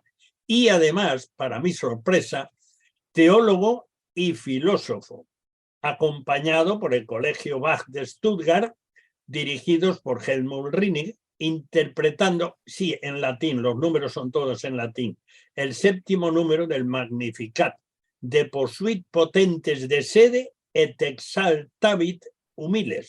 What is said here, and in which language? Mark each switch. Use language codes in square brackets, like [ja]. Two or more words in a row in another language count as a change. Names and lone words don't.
[es] y además, para mi sorpresa, teólogo y filósofo, acompañado por el Colegio Bach de Stuttgart, dirigidos por Helmut Rilling, interpretando, sí, en latín, los números son todos en latín, el 7º número del Magnificat, [la] de posuit potentes de sede et exaltavit humiles.